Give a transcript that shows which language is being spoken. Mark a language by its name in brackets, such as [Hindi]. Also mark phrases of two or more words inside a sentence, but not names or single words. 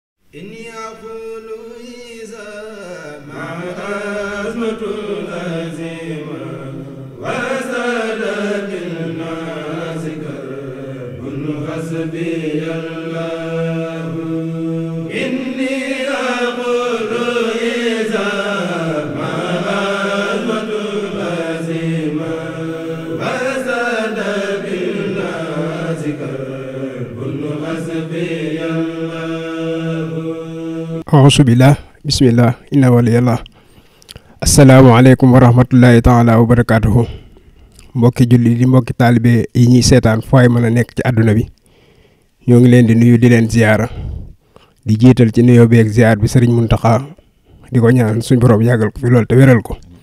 [Arabic] إني أقول إذا مع أزمة الأزيمة وسادة الناس كرب حسبي الله إني أقول إذا مع أزمة الأزيمة وسادة الناس كرب حسبي الله أعوذ بالله بسم الله إن وليي الله السلام عليكم ورحمة الله تعالى وبركاته [Wolof] mbokki julli di mbokki taalibe yi ñuy seetaan fooy mën a nekk ci àdduna bi ñoo ngi leen di nuyu di leen ziyaara di jiital ci nuyoo bi ak ziyaar bi sëriñ Muntaxa di ko ñaan suñ borom yàggal ko fi loolu te wéral ko.